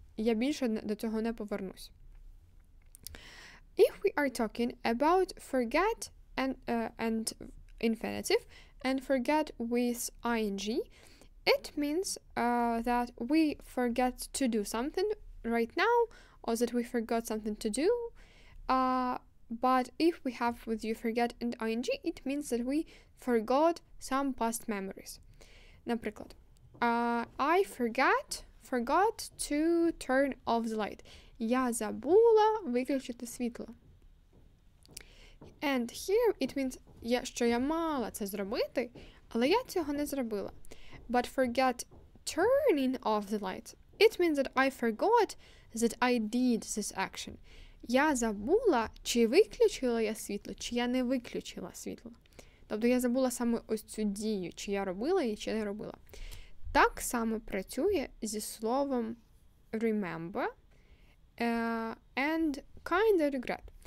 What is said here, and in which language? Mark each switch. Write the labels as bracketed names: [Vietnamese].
[Ukrainian] Я більше до цього не повернусь. [English] If we are talking about forget and infinitive and forget with ing, it means that we forget to do something right now, or that we forgot something to do. But if we have with you forget and ing, it means that we forgot some past memories. [Ukrainian] Наприклад, [English] I forgot to turn off the light. [Ukrainian] Я забула виключити світло. [English] And here it means, [Ukrainian] що я мала це зробити, але я цього не зробила. [English] But forget turning off the light, it means that I forgot that I did this action. [Ukrainian] Я забула, чи виключила я світло, чи я не виключила світло. Тобто я забула саме ось цю дію, чи я робила її, чи не робила. Так само працює зі словом remember and kind of regret.